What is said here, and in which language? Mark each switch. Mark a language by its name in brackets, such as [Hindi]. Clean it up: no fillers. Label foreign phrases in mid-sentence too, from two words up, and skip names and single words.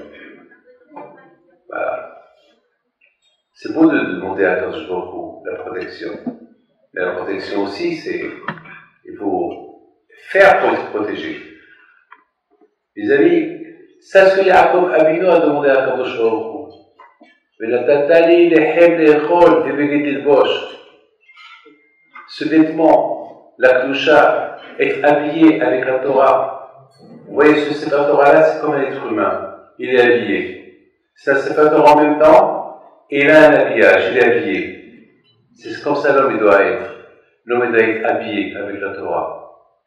[French] Voilà. C'est beau de demander à [Hebrew] קדוש ברוך הוא [French] la protection. Mais la protection aussi, c'est, il faut faire pour être protégé. Les amis, c'est ce que Yaakov Avinu a demandé à [Hebrew] קדוש ברוך הוא. ונתן לי לחם לאכול ובגד ללבוש. [French] Ce vêtement, la Kedusha, être habillé avec la Torah. Vous voyez, ce [Hebrew] ספר תורה- [French] là, c'est comme un être humain. Il est habillé. C'est un [Hebrew] ספר תורה [French] en même temps, et il a un habillage, il est habillé. C'est comme ça l'homme il doit être. L'homme il doit être habillé avec la Torah.